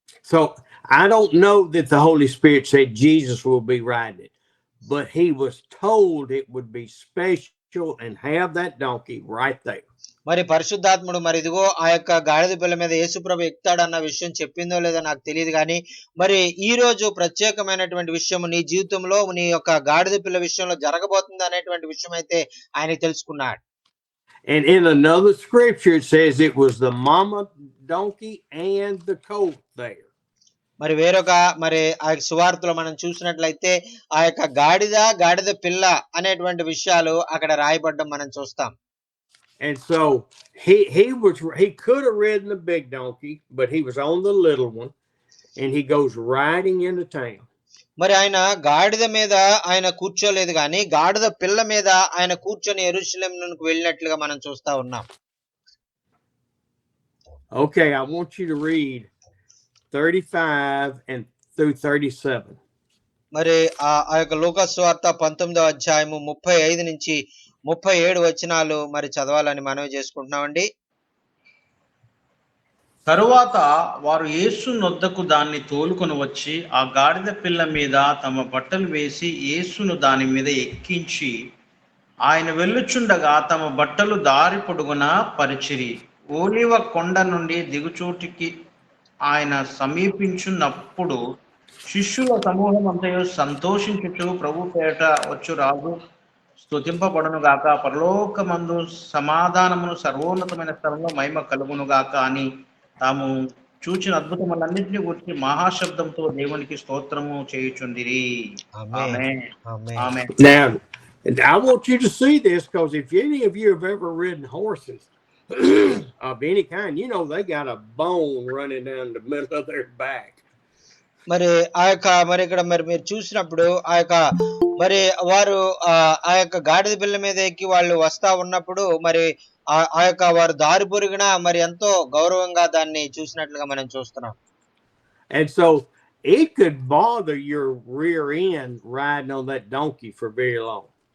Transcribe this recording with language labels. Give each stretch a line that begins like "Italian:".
English: So I don't know that the Holy Spirit said Jesus will be riding it, but he was told it would be special and have that donkey right there.
Telugu: మరి పరిశుద్ధాత్ముడు మరి ఇదిగో ఆ యొక్క గాడిద పిల్ల మీద యేసుప్రభు ఎక్కుతాడన్న విషయం చెప్పిందో లేదో నాకు తెలియదు కానీ మరి ఈ రోజు ప్రత్యేకమైనటువంటి విషయం నీ జీవితంలో నీ యొక్క గాడిద పిల్ల విషయంలో జరగబోతుంది అనేటువంటి విషయం అయితే ఆయన తెలుసుకున్నాడు.
English: And in another scripture it says it was the mama donkey and the colt there.
Telugu: మరి వేరొక మరి ఆ సువార్తలో మనం చూసినట్లయితే ఆ యొక్క గాడిద పిల్ల అనేటువంటి విషయాలు అక్కడ రాయబడ్డం మనం చూస్తాం.
English: And so he could have ridden the big donkey, but he was on the little one, and he goes riding into town.
Telugu: మరి ఆయన గాడిద మీద ఆయన కూర్చోలేదు కానీ గాడిద పిల్ల మీద ఆయన కూర్చొని యెరూషలేమునకు వెళ్ళినట్లుగా మనం చూస్తా ఉన్నాం.
English: Okay, I want you to read 35 and through 37.
Telugu: మరి ఆ యొక్క లూకా సువార్త 19వ అధ్యాయము 35 నుంచి 37 వచనాలు మరి చదవాలని మనవి చేసుకుంటున్నామండి. తరువాత వారు యేసు నొద్దకు దాన్ని తోలుకొని వచ్చి ఆ గాడిద పిల్ల మీద తమ బట్టలు వేసి యేసును దాని మీద ఎక్కించి ఆయన వెళ్ళుచుండగా తమ బట్టలు దారి పొడుగున పరిచిరి. ఓలివ కొండ నుండి దిగుచోటికి ఆయన సమీపించున్నప్పుడు శిష్యుల సమూహం అంతయు సంతోషించుచు ప్రభు పేట వచ్చు రాజు స్తుతింపబడును గాక, పరలోకమందు సమాధానమును సర్వోన్నతమైన స్థలంలో మహిమ కలుగును గాక అని తాము చూచిన అద్భుతములన్నింటినీ గురించి మహాశబ్దంతో దేవునికి స్తోత్రము చేయుచుండిరి. ఆమేన్. ఆమేన్.
English: Now, I want you to see this, because if any of you have ever ridden horses of any kind, you know they got a bone running down the middle of their back.
Telugu: మరి మరి ఇక్కడ మరి మీరు చూసినప్పుడు మరి వారు ఆ యొక్క గాడిద పిల్ల మీద ఎక్కి వాళ్ళు వస్తా ఉన్నప్పుడు మరి వారు దారి పొరుగున మరి ఎంతో గౌరవంగా దాన్ని చూసినట్లుగా మనం చూస్తున్నాం.
English: And so it could bother your rear end riding on that donkey for very long.